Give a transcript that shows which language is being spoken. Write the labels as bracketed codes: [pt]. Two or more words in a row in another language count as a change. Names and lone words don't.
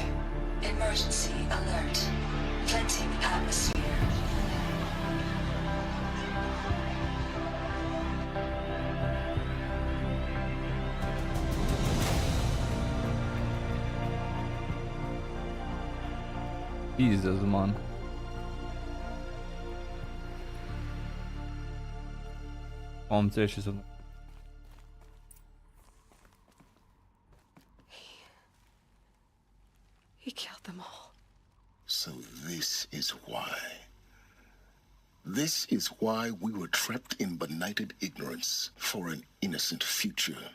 [en] Emergency alert. Venting atmosphere. Jesus, man. [ro] Am înțeles ce sunt. [en] He killed them all. So this is why. This is why we were trapped in benighted ignorance for an innocent future.